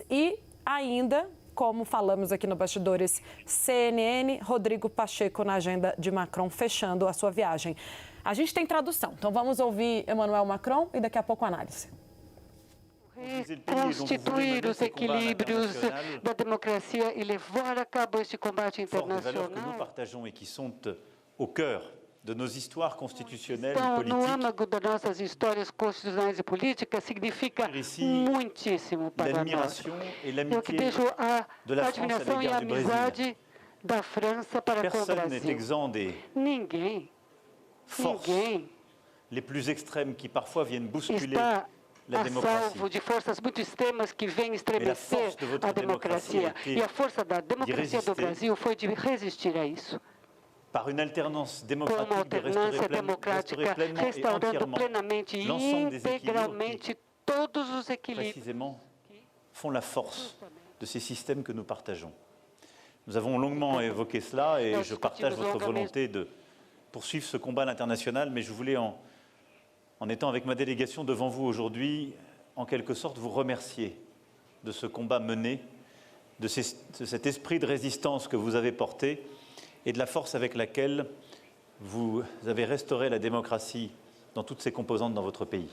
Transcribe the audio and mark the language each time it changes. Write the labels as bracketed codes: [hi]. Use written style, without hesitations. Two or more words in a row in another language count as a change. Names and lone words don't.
[pt] E ainda, como falamos aqui no Bastidores CNN, Rodrigo Pacheco na agenda de Macron, fechando a sua viagem. A gente tem tradução, então vamos ouvir Emmanuel Macron e daqui a pouco a análise. Reconstituir os equilíbrios da democracia e levar a cabo este combate internacional. [fr] Que nous partageons et qui sont au cœur de nos histoires constitutionnelles et [pt] Então, no [fr] politiques. [pt] âmago das nossas histórias constitucionais e políticas, significa muitíssimo para nós. Eu que vejo a admiração e a amizade da França para com o [fr] Personne n'est [pt] Brasil. [fr] exempt des [pt] Ninguém [fr] forces les plus extrêmes qui parfois viennent bousculer [pt] está [fr] la [pt] a [fr] démocratie. [pt] salvo de forças muito extremas que vêm estremecer a democracia. E a força da democracia do Brasil foi de resistir a isso. [fr] Par une alternance [pt] Com uma [fr] démocratique de [pt] alternância democrática, [fr] pleinement et [pt] restaurando [fr] entièrement [pt] plenamente e [fr] l'ensemble des équilibres [pt] integralmente todos os [fr] qui, [pt] equilíbrios. [fr] précisément, font la force de ces systèmes que nous partageons. Nous avons longuement évoqué cela et je partage votre volonté de poursuivre ce combat à l'international, mais je voulais, en étant avec ma délégation devant vous aujourd'hui, en quelque sorte vous remercier de ce combat mené, de cet esprit de résistance que vous avez porté et de la force avec laquelle vous avez restauré la démocratie dans toutes ses composantes dans votre pays.